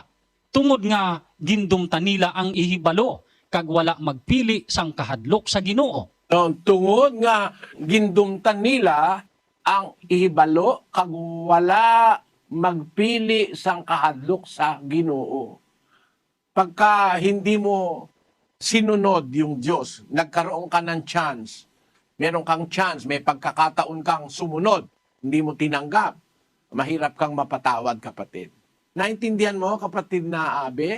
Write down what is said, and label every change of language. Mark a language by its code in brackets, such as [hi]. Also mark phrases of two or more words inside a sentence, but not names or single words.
[hil] Tungod nga gindumta nila ang ihibalo, kag wala magpili sang kahadlok sa Ginoo. Tungod nga gindumtan nila ang ihibalo, kag wala magpili sang kahadlok sa Ginoo. [tl] Pagka hindi mo sinunod yung Diyos, nagkaroon ka ng chance, meron kang chance, may pagkakataon kang sumunod, hindi mo tinanggap, mahirap kang mapatawad, kapatid. Naintindihan mo, kapatid na Abe?